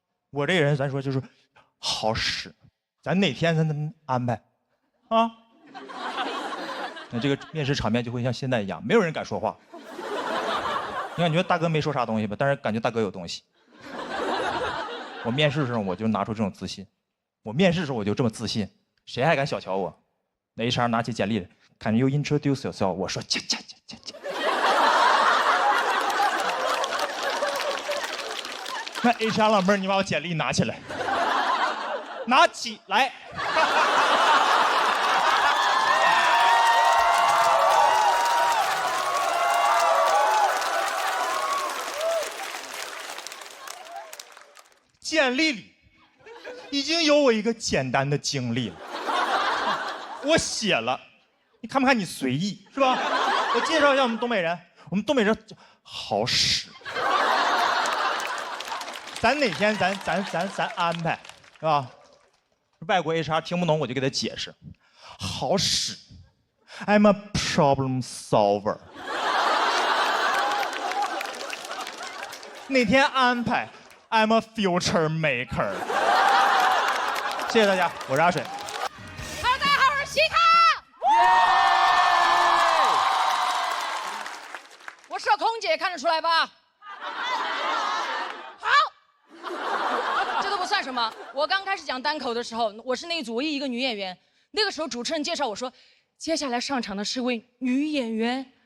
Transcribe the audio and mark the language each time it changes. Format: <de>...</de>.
<zh>我这个人咱说就是好使，咱哪天咱安排啊。那这个面试场面就会像现在一样，没有人敢说话。你感觉大哥没说啥东西吧？但是感觉大哥有东西。我面试的时候我就拿出这种自信，我面试的时候我就这么自信，谁还敢小瞧我？那 HR 拿起简历来 ，</zh> <en>Can you introduce yourself？</en> <zh>我说切。那 HR 老妹儿，你把我简历拿起来，拿起来。简历里已经有我一个简单的经历了，我写了，你看不看？你随意是吧？我介绍一下我们东北人，我们东北人好使，咱哪天咱安排，是吧？外国 HR 听不懂我就给他解释，好使，</zh> <en>I'm a problem solver。</en> <zh>那天安排</zh> <en>I'm a future maker。</en> <zh>谢谢大家，我是阿水。 Hello， 大家好，我是西卡。我是空姐，看得出来吧？好，这都不算什么。我刚开始讲单口的时候，我是那一组唯一一个女演员。那个时候主持人介绍我说，接下来上场的是位女演员。</zh>